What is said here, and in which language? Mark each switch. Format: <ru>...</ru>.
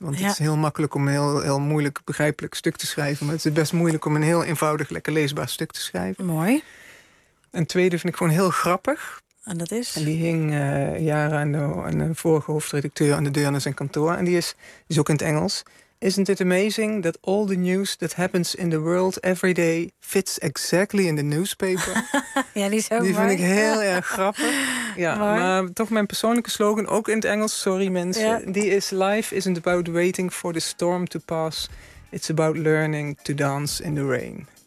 <nl>Want het is heel makkelijk om een heel moeilijk begrijpelijk stuk te schrijven. Maar het is best moeilijk om een heel eenvoudig, lekker leesbaar stuk te schrijven. Mooi. En tweede vind ik gewoon heel grappig. En dat is? En die hing jaren aan de vorige hoofdredacteur aan de deur naar zijn kantoor. En die is ook in het Engels.</nl> <en>Isn't it amazing that all the news that happens in the world every day fits exactly in the newspaper?</en> <nl>Ja, die is ook mooi. Die vind ik heel erg grappig. Ja, mooi. Maar toch mijn persoonlijke slogan, ook in het Engels, sorry mensen. Ja. Die is</nl> <en>life isn't about waiting for the storm to pass. It's about learning to dance in the rain.</en>